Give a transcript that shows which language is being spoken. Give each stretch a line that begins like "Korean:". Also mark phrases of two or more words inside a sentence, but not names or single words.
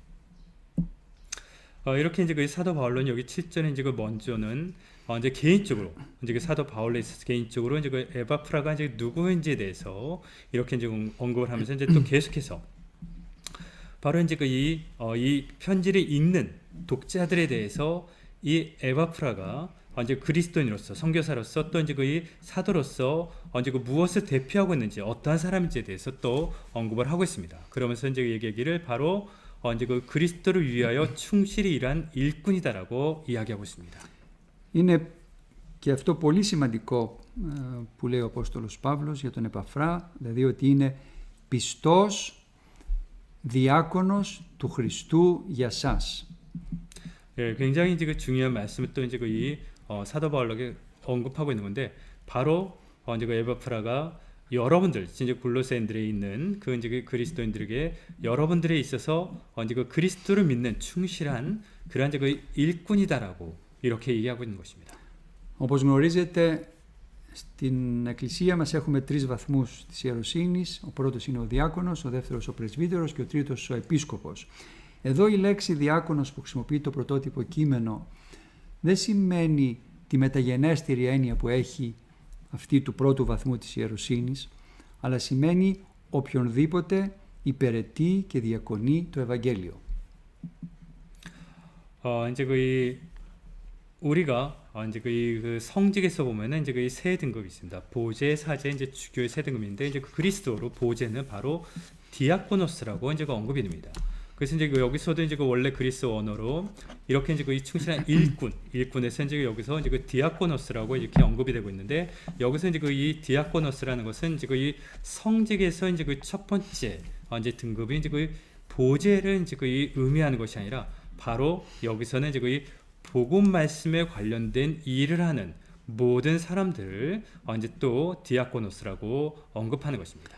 Korean: 이렇게 이제 그 사도 바울은 여기 7절에 이제 그 먼저는 이제 개인적으로 이제 그 사도 바울에 있어서 개인적으로 이제 그 에바프라가 이제 누구인지에 대해서 이렇게 이제 언급을 하면서 이제 또 계속해서 바로 이제 그 이 편지를 읽는 독자들에 대해서 이 에바프라가 이제 그리스도인으로서 선교사로서 또 이제 그 사도로서 이제 그 무엇을 대표하고 있는지 어떠한 사람인지에 대해서 또 언급을 하고 있습니다. 그러면서 이제 얘기하기를 바로 이제 그 그리스도를 위하여 충실히 일한 일꾼이다라고 이야기하고 있습니다.
Greek: Είναι και αυτό πολύ σημαντικό που λέει ο Απόστολος Παύλος για τον Επαφρά, δηλαδή ότι είναι πιστός διάκονος του Χριστού για σας.
Korean: 예, 굉장히 이제 그 중요한 말씀을 또 이제 그 사도 바울에게 언급하고 있는 건데 바로 이제 그 에바프라가 여러분들 이제 골로새인들에 있는 그 이제 그 그리스도인들에게 여러분들에 있어서 이제 그 그리스도를 믿는 충실한 그런 이제 그 일꾼이다라고 이렇게 얘기하고 있는 것입니다.
Greek: Όπως γνωρίζετε, στην Εκκλησία μας έχουμε τρεις βαθμούς της ιεροσύνης. Ο πρώτος είναι ο διάκονος, ο δεύτερος ο πρεσβύτερος και ο τρίτος ο επίσκοπος. Εδώ η λέξη διάκονος που χρησιμοποιεί το πρωτότυπο κείμενο δεν σημαίνει τη μεταγενέστερη έννοια που έχει αυτή του πρώτου βαθμού της ιεροσύνης, αλλά σημαίνει οποιονδήποτε υπηρετεί και διακονεί το Ευαγγέλιο.
Korean: 이제 우리가 이제 그 성직에서 보면은 이제 그 세 등급이 있습니다. 보제, 사제, 이제 주교의 세 등급인데 이제 그 그리스도로 보제는 바로 디아코노스라고 이제 그 언급이 됩니다. 그래서 이제 여기서도 이제 그 원래 그리스 언어로 이렇게 이제 그 충실한 일꾼에서 이제 여기서 이제 그 디아코노스라고 이렇게 언급이 되고 있는데 여기서 이제 그 이 디아코노스라는 것은 이제 그 이 성직에서 이제 그 첫 번째 이제 등급이 이제 그 보제를 이제 그 의미하는 것이 아니라 바로 여기서는 이제 그 복음 말씀에 관련된 일을 하는 모든 사람들을 이제 또 디아코노스라고 언급하는 것입니다.